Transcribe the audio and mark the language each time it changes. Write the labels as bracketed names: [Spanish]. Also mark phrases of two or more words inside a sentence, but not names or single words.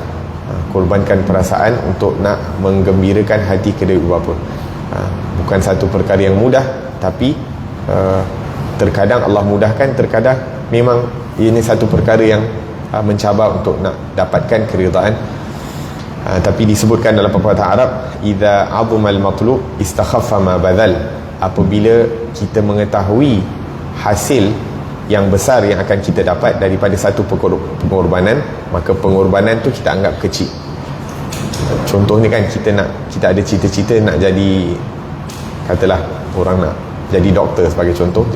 [Malay] Korbankan perasaan untuk nak menggembirakan hati kedua ibu bapa. Bukan satu perkara yang mudah, tapi terkadang Allah mudahkan, terkadang memang ini satu perkara yang mencabar untuk nak dapatkan keridaan. Tapi disebutkan dalam pepatah Arab, [Arabic] إذا عظم المطلوب استخف ما بذل. [Malay] Apabila kita mengetahui hasil yang besar yang akan kita dapat daripada satu pengorbanan, maka pengorbanan tu kita anggap kecil. Contohnya kan, kita ada cita-cita nak jadi, katalah orang nak jadi doktor sebagai contoh.